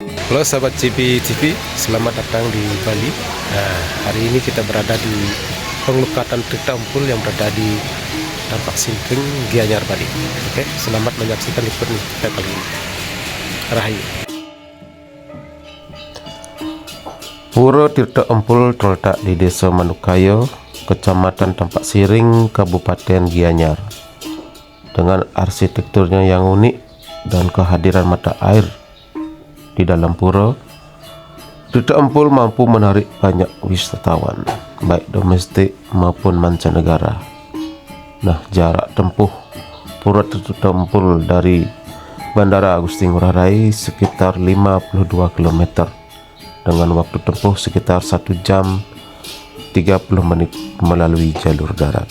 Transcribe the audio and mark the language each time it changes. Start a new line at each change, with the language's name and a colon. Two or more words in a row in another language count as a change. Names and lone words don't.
Indonesian: Halo sahabat JP TV, selamat datang di Bali. Nah, hari ini kita berada di penglukatan Tirta Empul yang berada di Tampak Singkeng, Gianyar, Bali. Oke, selamat menyaksikan liputan kita kali ini. Rahayu. Pura Tirta Empul terletak di Desa Manukayo, Kecamatan Tampak Siring, Kabupaten Gianyar. Dengan arsitekturnya yang unik dan kehadiran mata air di dalam pura, Tirta Empul mampu menarik banyak wisatawan, baik domestik maupun mancanegara. Nah, jarak tempuh pura Tirta Empul dari Bandara Agusti Ngurah Rai sekitar 52 km dengan waktu tempuh sekitar 1 jam 30 menit melalui jalur darat.